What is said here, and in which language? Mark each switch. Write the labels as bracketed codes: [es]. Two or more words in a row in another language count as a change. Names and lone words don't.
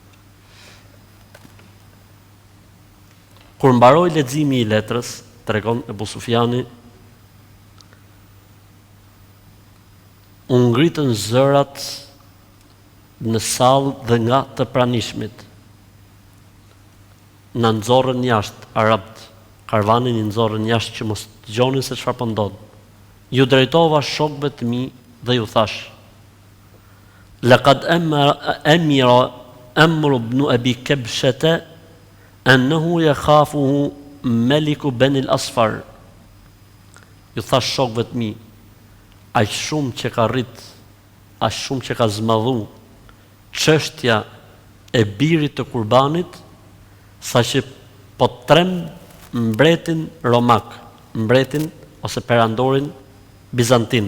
[sq] Kur mbaroi leximi i letrës, tregon Ebu Sufjani, u ngritën zërat në sallë dhe nga të pranishmit. Në nxorrën jashtë arabt, karvanin i nxorrën jashtë që mos dëgjonin se çfarë po ndodh. Ju drejtova shokëve të mi dhe ju thash: [ar] لقد أمر أمر ابن أبي كبشة إنه يخافه ملك بني الأصفر. [sq] Ju thash shokëve të mi, aq shumë që ka rrit, aq shumë që ka zmadhu çështja e birit të kurbanit, saqë po trem mbretin romak, mbretin ose perandorin bizantin.